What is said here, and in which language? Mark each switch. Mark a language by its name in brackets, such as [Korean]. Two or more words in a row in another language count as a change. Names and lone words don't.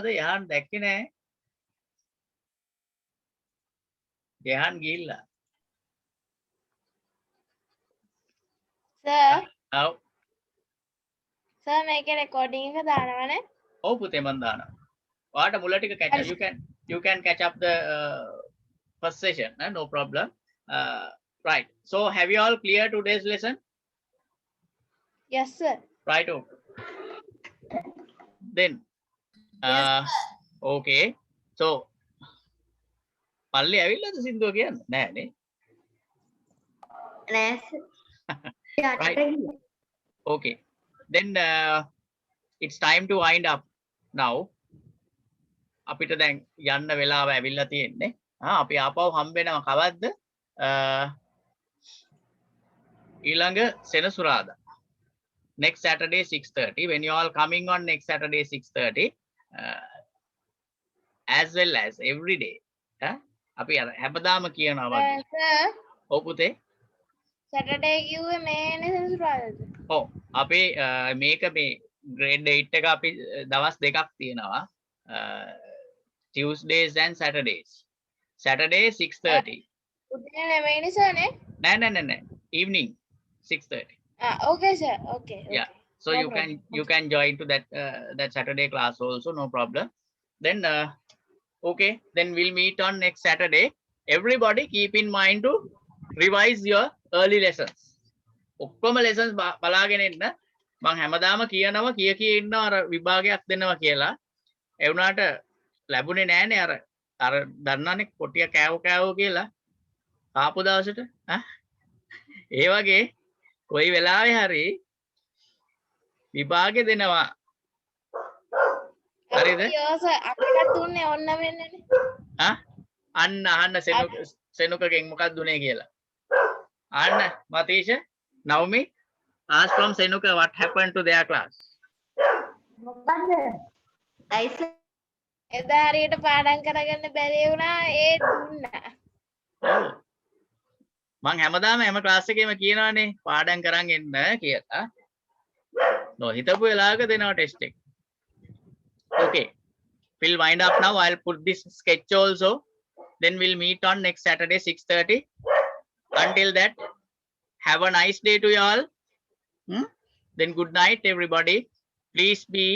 [Sinhala] යහන් දැක්කේ නෑ. යහන් ගිහිල්ලා. සර් ඔව් සර් මේකේ රෙකෝඩින් එක දානවනේ. ඔව් පුතේ මන් දානවා. ඔයාට මුල ටික [English] catch up. you can catch up the first session, no problem. Right, so have you all cleared today's lesson? yes sir. Right, okay. Then okay, so [Sinhala] පල්ලි ඇවිල්ලාද සින්දුව කියන්න? නෑ නේ. නෑ [English] Right. Okay, then it's time to wind up now. [Sinhala] අපිට දැන් යන්න වෙලාව ඇවිල්ලා තියෙන්නේ. අපි ආපහු හම්බ වෙනවා කවද්ද? ඊළඟ සෙනසුරාදා. [English] Next Saturday 6:30. When you all coming on next Saturday 6:30, as well as every day. [Sinhala] අපි අර හැමදාම කියනවා වගේ. සර් ඔව් පුතේ. සැටර්ඩේ කිව්වේ මේනේ සෙනසුරාදාද? ඔව් අපි මේක මේ grade 8 එක අපි දවස් දෙකක් තියෙනවා. [English] Tuesdays and Saturdays. Saturday 6:30. [Sinhala] උදේ නෙමෙයිනේ සර් නේ? නෑ. [English] Evening 6:30. okay sir. Okay. Yeah. So No you can join to that Saturday class also, no problem. Then okay, then we'll meet on next Saturday. Everybody keep in mind to revise your early lessons. [Sinhala] ඔක්කොම lessons බලාගෙන ඉන්න. මම හැමදාම කියනවා කිය ඉන්නවා අර විභාගයක් දෙනවා කියලා. ඒ වුණාට ලැබුණේ නෑනේ අර දන්නවනේ කොටිය කෑවෝ කියලා ආපු දවසට. ඒ වගේ කොයි වෙලාවෙ හරි විභාගෙ දෙනවා. හරිද? අපිට දුන්නේ ඔන්න වෙන්නනේ. අන්න සෙනුකගෙන් මොකක්ද දුන්නේ කියලා. [English] අන්න මතීෂ Naomi ask from Senuka what happened to their class. [Sinhala] මොකද්ද? අයිස එදා හරියට පාඩම් කරගන්න බැරි වුණා ඒ දුන්නා. ඔව්. මං හැමදාම හැම ක්ලාස් එකේම කියනවානේ පාඩම් කරන් එන්න කියලා. හිතපු වෙලාවක දෙනවා ටෙස්ට් එක. [English] Okay, we'll wind up now. I'll put this sketch also Then we'll meet on next Saturday, 6:30. Until that, have a nice day to you all. Then good night, everybody. Please be